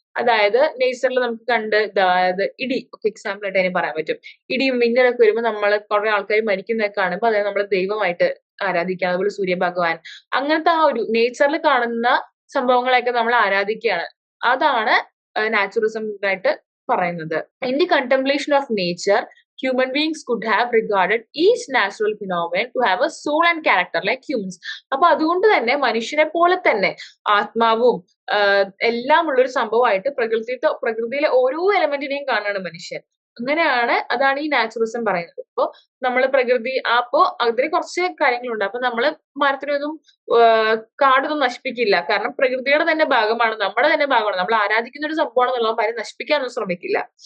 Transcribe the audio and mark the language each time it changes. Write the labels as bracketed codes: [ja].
[ml] അതായത് നേച്ചറിൽ നമുക്ക് അതായത് ഇടി ഒക്കെ എക്സാമ്പിൾ ആയിട്ട് അതിന് പറയാൻ പറ്റും. ഇടിയും മിന്നലൊക്കെ വരുമ്പോൾ നമ്മൾ കുറെ ആൾക്കാർ മരിക്കുന്നതൊക്കെ കാണുമ്പോൾ അതായത് നമ്മൾ ദൈവമായിട്ട് ആരാധിക്കുക. അതുപോലെ സൂര്യഭഗവാൻ, അങ്ങനത്തെ ആ ഒരു നേച്ചറിൽ കാണുന്ന സംഭവങ്ങളെയൊക്കെ നമ്മൾ ആരാധിക്കുകയാണ്. അതാണ് നാച്ചുറിസം ആയിട്ട് പറയുന്നത്. [en] In the contemplation of nature, human beings could have regarded each natural phenomenon to have a soul and character like humans. [ml] അപ്പൊ അതുകൊണ്ട് തന്നെ മനുഷ്യനെ പോലെ തന്നെ ആത്മാവും എല്ലാം ഉള്ളൊരു സംഭവമായിട്ട് പ്രകൃതിയിലെ ഓരോ എലമെന്റിനെയും കാണാണ് മനുഷ്യൻ. അങ്ങനെയാണ്, അതാണ് ഈ നാച്ചുറിസം പറയുന്നത്. അപ്പൊ നമ്മള് അപ്പോ അതിന് കുറച്ച് കാര്യങ്ങളുണ്ട്. അപ്പൊ നമ്മള് മരത്തിനൊന്നും കാടൊന്നും നശിപ്പിക്കില്ല, കാരണം പ്രകൃതിയുടെ തന്നെ ഭാഗമാണ്, നമ്മുടെ തന്നെ ഭാഗമാണ്, നമ്മൾ ആരാധിക്കുന്ന ഒരു സംഭവമാണെന്നുള്ള കാര്യം നശിപ്പിക്കാനൊന്നും ശ്രമിക്കില്ല.